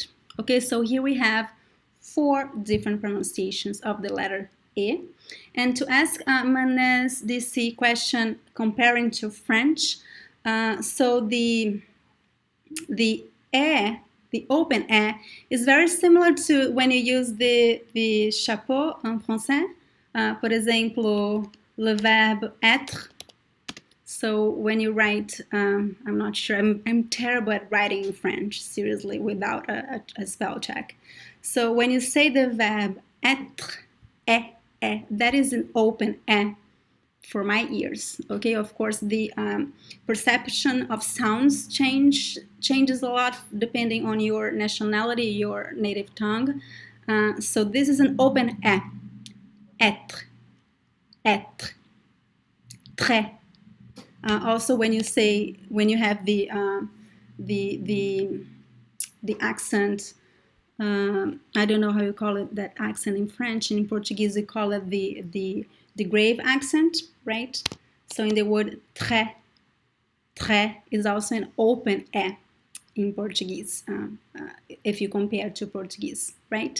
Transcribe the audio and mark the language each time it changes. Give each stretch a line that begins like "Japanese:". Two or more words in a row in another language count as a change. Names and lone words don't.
English: Okay, so here we have 4 different pronunciations of the letter E. And to ask Manes this question comparing to French, so the E, the open E, is very similar to when you use the
French: chapeau en français.
Portuguese: Por exemplo,
French: le verbe être.
English: So when you write, I'm not sure, I'm terrible at writing in French, seriously, without a spell check. So when you say the verb être, that is an open E for my ears. Okay, of course, the perception of sounds changes a lot depending on your nationality, your native tongue. So this is an open E.
French: Être, être, très.
English: Also, when you have the accent, I don't know how you call it, that accent in French. In Portuguese, we call it the grave accent, right? So in the word
French: très, très
English: is also an open E in Portuguese, if you compare to Portuguese, right?